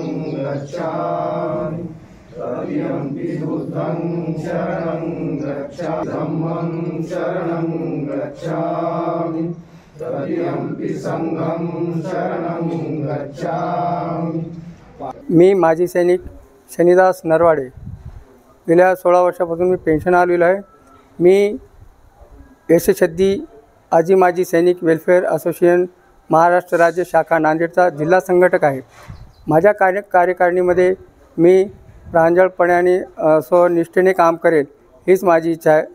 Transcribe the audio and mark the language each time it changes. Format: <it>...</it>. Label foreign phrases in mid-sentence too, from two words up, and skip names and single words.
<pi>गच्छामि, तृतीयंपि बुद्धं शरणं गच्छामि, धम्मं शरणं गच्छामि, तृतीयंपि संघं शरणं गच्छामि।</pi> <mr>मी माजी सैनिक शनिदास नरवाडे, गेल्या 16 वर्षापासून मी पेन्शन आलेलो आहे। मी यशसिद्धी आजी माजी सैनिक वेलफेअर असोसिएशन महाराष्ट्र राज्य शाखा नांदेडचा जिल्हा संघटक आहे। माझ्या कार्यकारिणीमध्ये मी प्रांजळपणे आणि स्वनिष्ठेने काम करेल हीच माझी इच्छा आहे।</mr>